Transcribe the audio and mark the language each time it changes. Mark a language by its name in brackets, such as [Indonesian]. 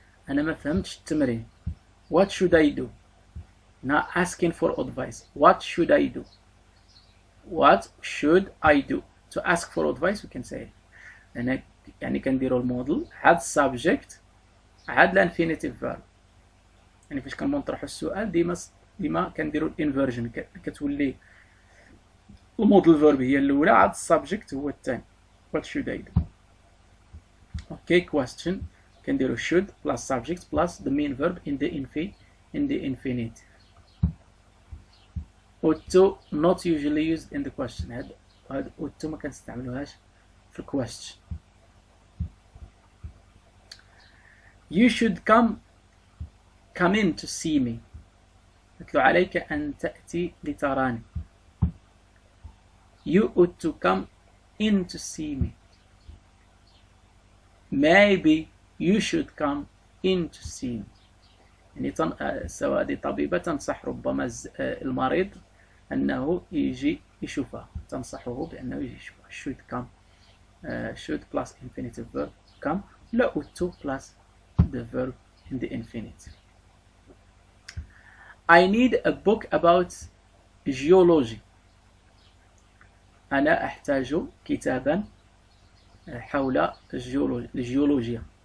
[Arabic] أنا ما فهمتش التمرين. [English] What should I do? Now asking for advice. What should I do? What should I do? To ask for advice we can say [Arabic] أنا يعني كنديروا الموديل [English] had subject had الانفينيتيف verb. [Arabic] يعني فاش كنطرحوا السؤال ديما كنديروا الانفيرجن كتولي الموديل verb هي الاولى عاد السبجكت هو الثاني. [English] What should I do? Okay, question كنديروا should plus subject plus the main verb in the infinitive. ought to not usually used in the question. [Arabic] هاد ought to ما كنستعملوهاش في question. [English] You should come in to see me. [Arabic] قلت له عليك أن تأتي لتراني. [English] You ought to come in to see me. Maybe you should come in to see me. [Arabic] يعني سواء دي طبيبة تنصح ربما المريض أنه يجي يشوفها، تنصحه بأنه يجي يشوفها. [English] should come should plus infinitive verb come لا ought to plus the verb in the infinitive. I need a book about geology. [Arabic] أنا أحتاج كتابا حول الجيولوجيا.